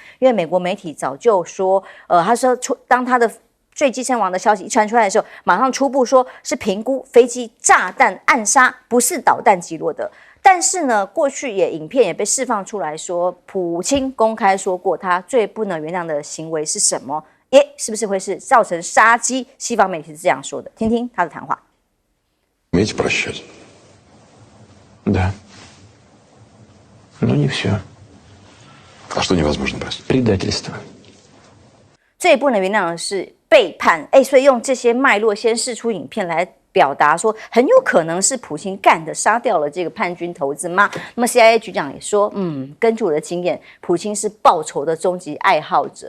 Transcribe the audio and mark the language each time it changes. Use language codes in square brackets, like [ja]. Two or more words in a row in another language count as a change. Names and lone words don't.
[zh] 因为美国媒体早就说，他说当他的坠机身亡的消息一传出来的时候，马上初步说是评估飞机炸弹暗杀，不是导弹击落的。但是呢，过去影片也被释放出来说，普京公开说过他最不能原谅的行为是什么？是不是会是造成杀机？西方媒体是这样说的，听听他的谈话。 [ru] Уметь прощать. Да. Но не все. А что невозможно простить? Предательство. [zh] 最不能原谅的是背叛。所以用这些脉络先释出影片来表达说，很有可能是普京干的，杀掉了这个叛军头子吗？那么 CIA 局长也说，根据我的经验，普京是报仇的终极爱好者。